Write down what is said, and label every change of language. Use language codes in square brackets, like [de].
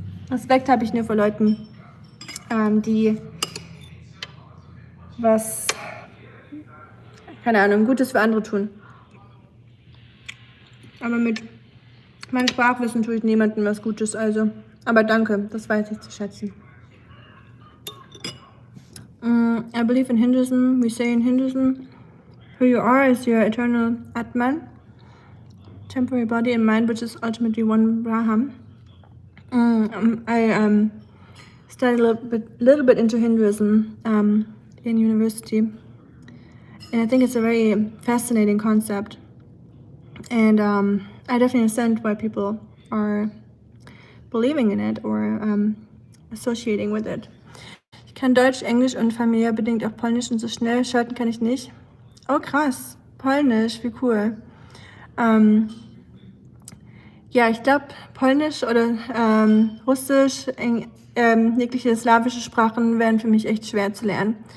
[de] Respekt habe ich nur vor Leuten, die was, keine Ahnung, Gutes für andere tun. Aber mit meinem Sprachwissen tue ich niemandem was Gutes, also. Aber danke, das weiß ich zu schätzen. [en] I believe in Hinduism. We say in Hinduism, who you are is your eternal Atman, temporary body and mind, which is ultimately one Brahman. I studied a little bit into Hinduism in university, and I think it's a very fascinating concept. And I definitely understand why people are believing in it or associating with it. [de] Ich kann Deutsch, Englisch und familiär bedingt auch Polnisch und so schnell schalten kann ich nicht. Oh krass, Polnisch, wie cool. Ja, ich glaube Polnisch oder Russisch, jegliche slawische Sprachen wären für mich echt schwer zu lernen.